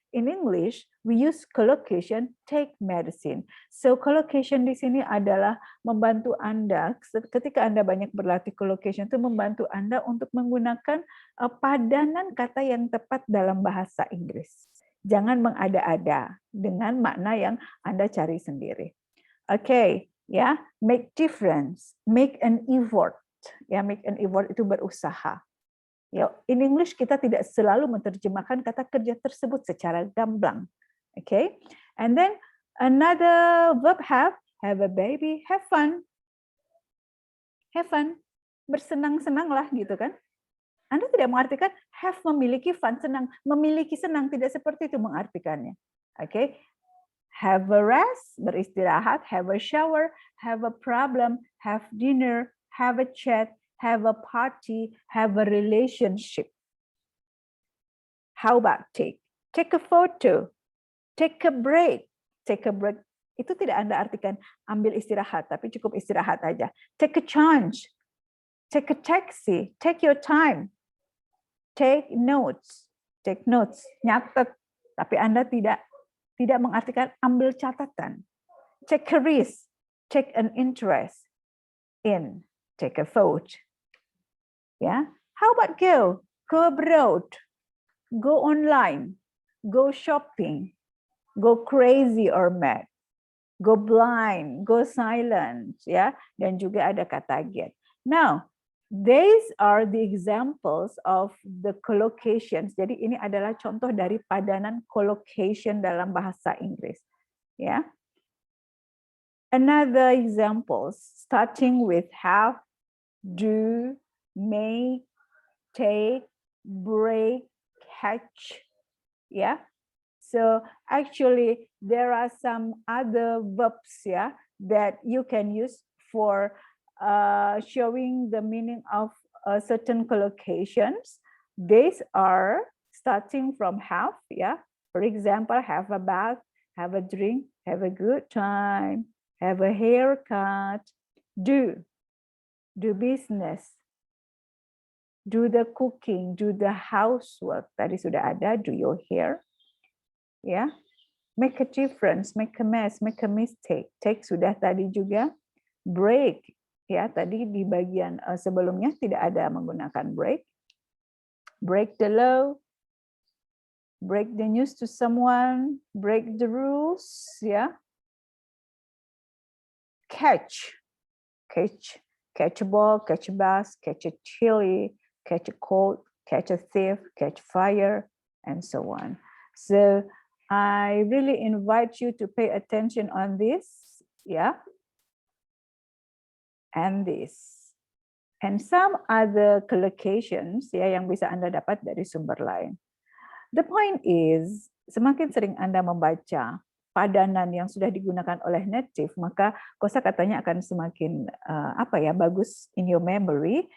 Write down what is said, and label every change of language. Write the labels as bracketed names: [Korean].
[English] in English, we use collocation, take medicine. [Indonesian] So collocation di sini adalah membantu Anda, ketika Anda banyak berlatih collocation itu membantu Anda untuk menggunakan padanan kata yang tepat dalam bahasa Inggris. Jangan mengada-ada dengan makna yang Anda cari sendiri. [English] Oke, ya, make difference, make an effort. [Indonesian] Ya, make an effort itu berusaha. Ya, in English kita tidak selalu menerjemahkan kata kerja tersebut secara gamblang. [English] Okay, and then another verb have a baby, have fun, bersenang-senanglah gitu kan. [Indonesian] Anda tidak mengartikan have memiliki fun, senang, memiliki senang, tidak seperti itu mengartikannya. [English] Okay, have a rest, beristirahat, have a shower, have a problem, have dinner, have a chat, have a party, have a relationship. How about take? Take a photo, take a break. [Indonesian] Take a break itu tidak Anda artikan ambil istirahat, tapi cukup istirahat aja. [English] Take a chance, take a taxi, take your time, take notes, nyatet, tapi Anda tidak mengartikan ambil catatan. Take a risk, take an interest in, take a vote. Ya, how about go? Go abroad, go online, go shopping, go crazy or mad, go blind, go silent, ya, dan juga ada kata get. Now, these are the examples of the collocations. [Indonesian] Jadi ini adalah contoh dari padanan collocation dalam bahasa Inggris. Ya. [English] Another examples starting with have, do, make, take, break, catch. Ya. So actually there are some other verbs that you can use for showing the meaning of certain collocations. These are starting from have, For example, have a bath, have a drink, have a good time, have a haircut, do business, do the cooking, do the housework. Tadi sudah ada, do your hair, Make a difference, make a mess, make a mistake. [Indonesian] Take sudah tadi juga. Break, tadi di bagian sebelumnya tidak ada menggunakan break. [English] Break the law, break the news to someone, break the rules, Catch a ball, catch a bus, catch a chili, catch a cold, catch a thief, catch fire, and so on. So I really invite you to pay attention on this, and this. [Indonesian] And some other collocations yang bisa Anda dapat dari sumber lain. The point is, semakin sering Anda membaca padanan yang sudah digunakan oleh native, maka kosakatanya akan semakin bagus in your memory.